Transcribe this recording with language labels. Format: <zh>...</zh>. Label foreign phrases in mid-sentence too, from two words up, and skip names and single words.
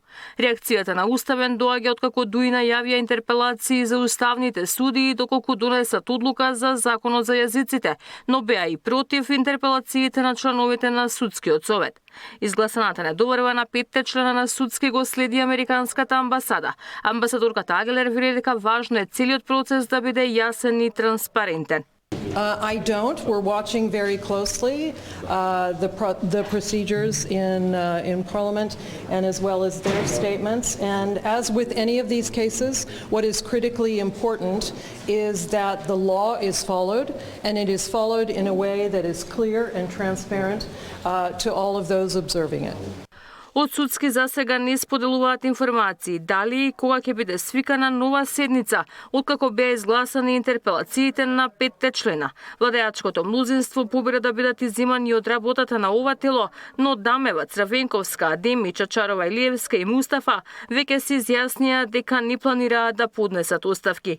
<mk>Реакцијата на Уставен доаѓа откако ДУИ најавија интерпелации за уставните судии доколку донесат одлука за Законот за јазиците, но беа и против интерпелациите на членовите на Судскиот совет. Изгласаната недоверба на 5 члена на Судски го следи Американската амбасада. Амбасадорката Агелер вели дека важно е целиот процес да биде јасен и транспарентен.</mk> <en>I don't. We're watching very closely the procedures in Parliament and as well as their statements. And as with any of these cases, what is critically important is that the law is followed and it is followed in a way that is clear and transparent to all of those observing it.</en> <mk>Од Судски за сега не споделуваат информации дали и кога ќе биде свикана нова седница, откако беа изгласани интерпелациите на 5 члена. Владеачкото мнозинство побира да бидат изземани од работата на ова тело, но Дамева, Црвенковска, Адеми, Чачарова, Илиевска и Мустафа веќе се изјаснија дека не планираат да поднесат оставки.</mk>